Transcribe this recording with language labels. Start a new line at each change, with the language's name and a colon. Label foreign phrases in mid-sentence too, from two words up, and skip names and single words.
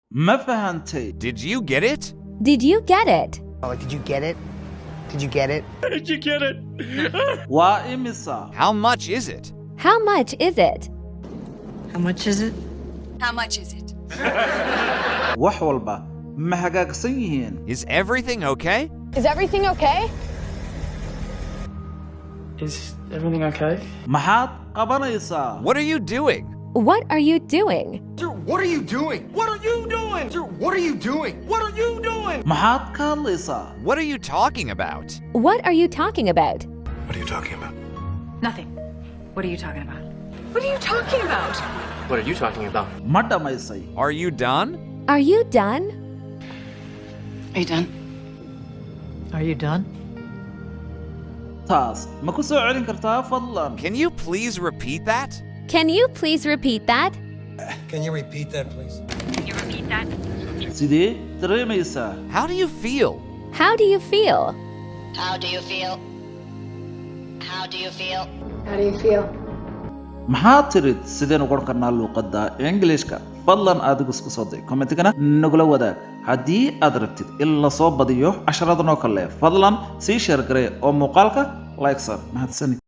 Arabic: ما فهمتي.
English: Did you get it? Did you get it? Oh, did you get it? Did you get it? Did you get it? وإمسا. How much is it? How much is it? How much is it? How much is it?
Somali: wax walba ma hagaagsan yihiin.
English: Is everything okay? Is everything okay? Is everything okay?
Somali: maxaad qabanaysaa?
English: What are you doing? What are you doing? Sir, what are you doing? What are you doing? Sir, what are you doing? What are you doing?
Somali: maxaad ka hadlaysaa?
English: What are you talking about? What are you talking about? What are you talking about? Nothing. What are you talking about? What are you talking about? What are you talking about?
Somali: ma dhammaysay?
English: Are you done? Are you done? Are you done? Are you done?
Somali: taas ma ku soo celin kartaa fadlan?
English: Can you please repeat that? Can you please repeat that? Can you repeat that, please?
Somali: sidee dareemaysaa?
English: How do you feel? How do you feel? How do you feel? How do you feel? How do you feel?
Somali: maxaad tirid sideen ugu odhan karnaa luuqadda ingiliishka? fadlan adigu isku soo day commentigana nagula wadaag. haddii aad rabtid in la soo badiyo casharadan oo kale fadlan sii sheer garee oo muuqaalka like sar. mahadsanid.